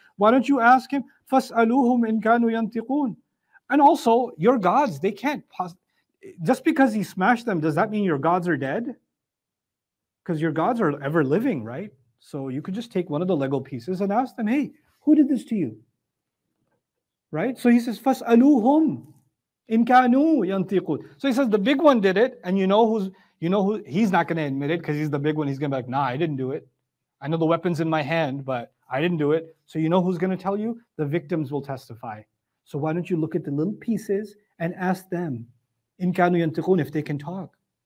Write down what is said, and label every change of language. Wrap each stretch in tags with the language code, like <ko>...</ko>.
<en>Why don't you ask him?</en> <ar>فَاسْأَلُوهُمْ إِنْ كَانُوا يَنْتِقُونَ.</ar> <en>And also, your gods, they can't just because he smashed them, does that mean your gods are dead? Because your gods are ever living, right? So you could just take one of the Lego pieces and ask them, hey, who did this to you? Right? So he says,</en> <ar>فَاسْأَلُوهُمْ إِنْ كَانُوا يَنْتِقُونَ.</ar> <en>So he says the big one did it, and you know who he's not going to admit it, because he's the big one. He's going to be like, nah, I didn't do it. I know the weapon's in my hand, but I didn't do it. So you know who's going to tell you? The victims will testify. So why don't you look at the little pieces and ask them,</en> <ar>إِنْ كَانُوا يَنْتِقُونَ,</ar> <en>if they can talk.</en>